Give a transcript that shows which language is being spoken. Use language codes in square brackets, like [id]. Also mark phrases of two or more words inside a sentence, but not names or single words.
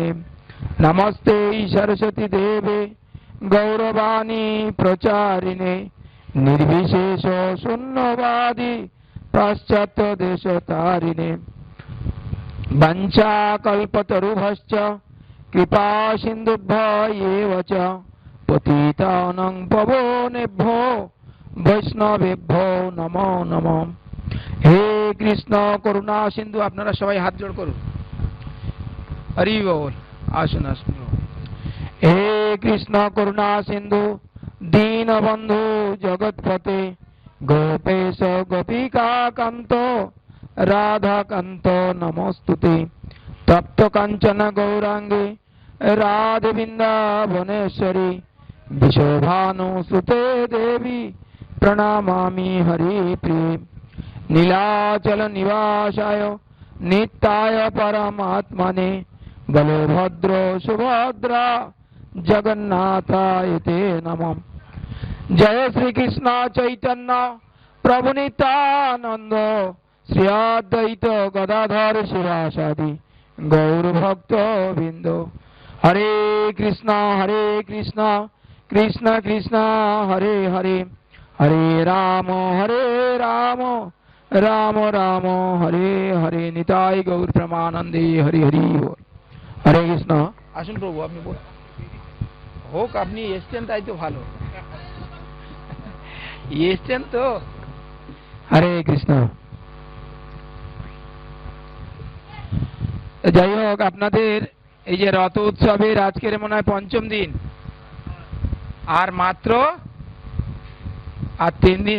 [sa] नमस्ते सरस्वती देवे गौरवाणी प्रचारिणे निर्विशेष शून्यवादी पाश्चात्य देशतारिणे। वंशाकल्पतरुभ्यश्च कृपा सिन्धुभ्य एव च पतितानां पावनेभ्यो वैष्णवेभ्यो नमो नमः। हे कृष्ण करुणा सिंधु [bn] আপনারা সবাই হাত জোড় করুন। হরি বল। আসুন আসুন। [sa] হে কৃষ্ণ করুণা সিন্ধু দীনবন্ধু জগৎপতে গোপেশ গোপিকা কান্ত রাধা কান্ত নমস্তুতে। তপ্ত কাঞ্চন গৌরাঙ্গে রাধে বৃন্দাবনেশ্বরী विशोभानुसुते देवी प्रणमामि हरिप्रिये। नीलाचल निवासाय नित्याय परमात्मने बलभद्र सुभद्रा जगन्नाथाय ते नमः। जय श्री कृष्ण चैतन्य प्रभु नित्यानंद श्री अद्वैत गदाधर शिवासादि गौर भक्त बिंदु। हरे कृष्ण कृष्ण कृष्ण हरे हरे हरे राम राम राम हरे हरे। [bn] নিতাই গৌর প্রেমানন্দে হরি হরি বোল। [sa] हरे कृष्ण। [bn] আসুন প্রভু আপনি বল হোক আপনি এসছেন তাই তো ভালো এসছেন তো। [sa] হরে কৃষ্ণ। [bn] যাই হোক আপনাদের এই যে রথ উৎসবের আজকের মনে হয় পঞ্চম দিন আর মাত্র আর 3 দিন।